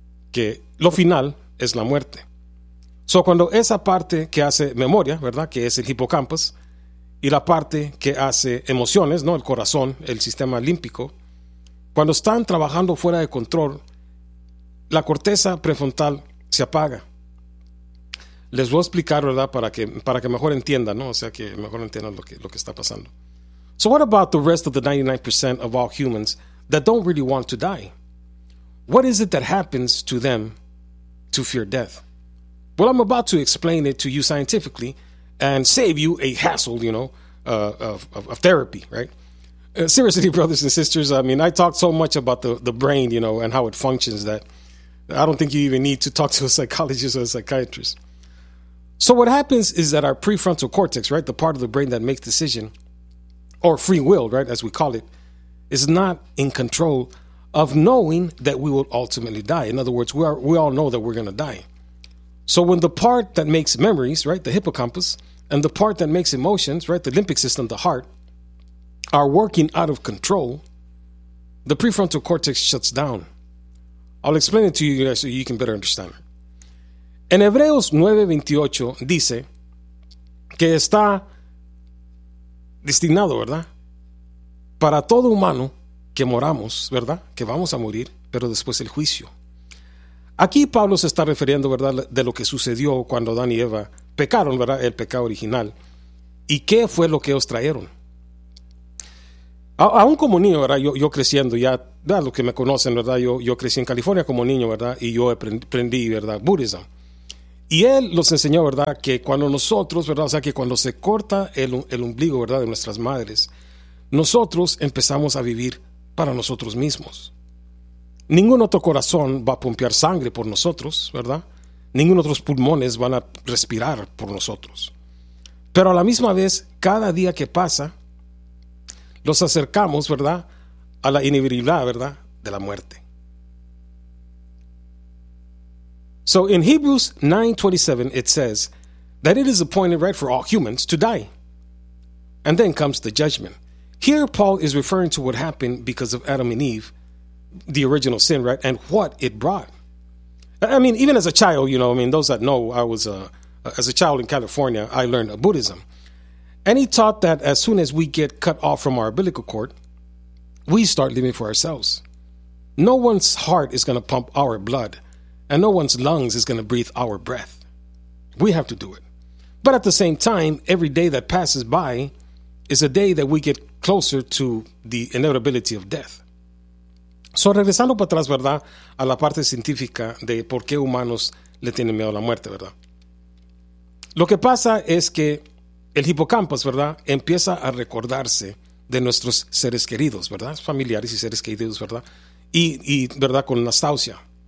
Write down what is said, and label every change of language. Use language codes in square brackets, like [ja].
[es] Que lo final es la muerte. So, cuando esa parte que hace memoria, ¿verdad?, que es el hipocampo, y la parte que hace emociones, ¿no?, el corazón, el sistema límbico, cuando están trabajando fuera de control, la corteza prefrontal se apaga. Les voy a explicar, ¿verdad?, para que mejor entiendan, ¿no? O sea, que mejor entiendan lo que está pasando. [en] So what about the rest of the 99% of all humans that don't really want to die? What is it that happens to them to fear death? Well, I'm about to explain it to you scientifically and save you a hassle, you know, of therapy, right? Seriously, brothers and sisters, I mean, I talk so much about the brain, you know, and how it functions that I don't think you even need to talk to a psychologist or a psychiatrist. So what happens is that our prefrontal cortex, right, the part of the brain that makes decision, or free will, right, as we call it, is not in control of knowing that we will ultimately die. In other words, we all know that we're going to die. So when the part that makes memories, right, the hippocampus, and the part that makes emotions, right, the limbic system, the heart, are working out of control, the prefrontal cortex shuts down. I'll explain it to you guys so you can better understand. [es] En Hebreos 9:28 dice que está destinado, ¿verdad?, para todo humano que moramos, ¿verdad?, que vamos a morir, pero después el juicio. Aquí Pablo se está refiriendo, ¿verdad?, de lo que sucedió cuando Adán y Eva pecaron, ¿verdad?, el pecado original. ¿Y qué fue lo que ellos trajeron? Aún como niño, ¿verdad?, yo creciendo, ya, ¿verdad?, los que me conocen, ¿verdad?, yo crecí en California como niño, ¿verdad?, y yo aprendí, ¿verdad?, Budismo. Y él los enseñó, ¿verdad?, que cuando nosotros, ¿verdad?, o sea, que cuando se corta el ombligo, ¿verdad?, de nuestras madres, nosotros empezamos a vivir para nosotros mismos. Ningún otro corazón va a pompear sangre por nosotros, ¿verdad? Ningún otro pulmones van a respirar por nosotros. Pero a la misma vez, cada día que pasa, los acercamos, ¿verdad?, a la inevitabilidad, ¿verdad?, de la muerte. [en] So in Hebrews 9:27, it says that it is appointed right for all humans to die. And then comes the judgment. Here, Paul is referring to what happened because of Adam and Eve, the original sin, right, and what it brought. I mean, even as a child, you know, I mean, those that know, I was as a child in California, I learned Buddhism. And he taught that as soon as we get cut off from our umbilical cord, we start living for ourselves. No one's heart is going to pump our blood. And no one's lungs is going to breathe our breath. We have to do it. But at the same time, every day that passes by is a day that we get closer to the inevitability of death. [es] So, regresando para atrás, ¿verdad?, a la parte científica de por qué humanos le tienen miedo a la muerte, ¿verdad? Lo que pasa es que el hipocampo, ¿verdad?, empieza a recordarse de nuestros seres queridos, ¿verdad?, familiares y seres queridos, ¿verdad?, y ¿verdad?, con nostalgia.